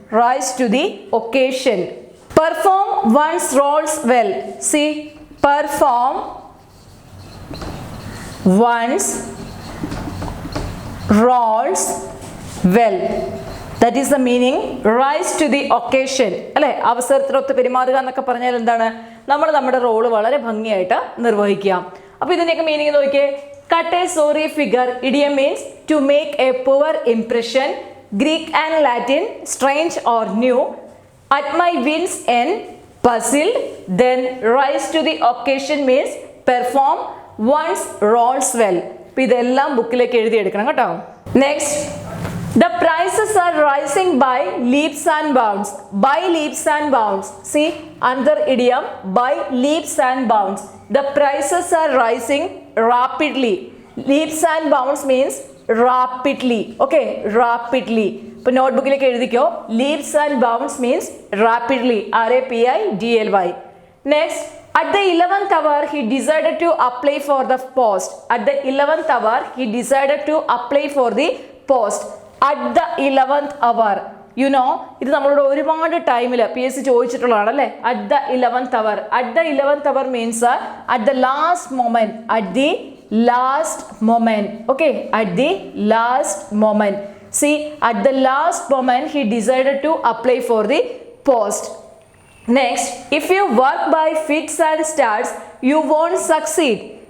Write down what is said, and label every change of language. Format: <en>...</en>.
<en>Rise to the occasion. Perform one's roles well. See, perform one's roles well. That is the meaning, rise to the occasion.</en> <ml>അല്ലേ, അവസരത്തിനൊത്ത് പെരുമാറുക എന്നൊക്കെ പറഞ്ഞാൽ എന്താണ്, നമ്മൾ നമ്മുടെ റോള് വളരെ ഭംഗിയായിട്ട് നിർവഹിക്കുക. അപ്പോൾ ഇതിൻ്റെയൊക്കെ മീനിങ് നോക്കിയേ.</ml> <en>Cut A sorry figure, idiom means to make A poor impression. Greek and Latin, strange or new. At my wits end, puzzled. Then rise to the occasion means perform one's roles well.</en> <ml>അപ്പോൾ ഇതെല്ലാം ബുക്കിലേക്ക് എഴുതിയെടുക്കണം കേട്ടോ.</ml> <en>Next, the prices are rising by leaps and bounds. By leaps and bounds. See, another idiom, by leaps and bounds. The prices are rising rapidly. Leaps and bounds means rapidly. Okay, rapidly.</en> <ml>ഇപ്പോൾ നോട്ട്ബുക്കിലേക്ക് എഴുതിക്കോ.</ml> <en>Leaps and bounds means rapidly. RAPIDLY. Next, at the 11th hour he decided to apply for the post. At the 11th hour he decided to apply for the post. At the 11th hour.</en> <ml>You know, ഇത് നമ്മളോട് ഒരുപാട് ടൈമിൽ PSC ചോദിച്ചിട്ടുള്ളതാണ് അല്ലേ.</ml> <en>At the 11th hour. At the 11th hour means at the last moment. At the last moment. Okay, at the last moment. See, at the last moment he decided to apply for the post. Next, if you work by fits and starts, you won't succeed.</en>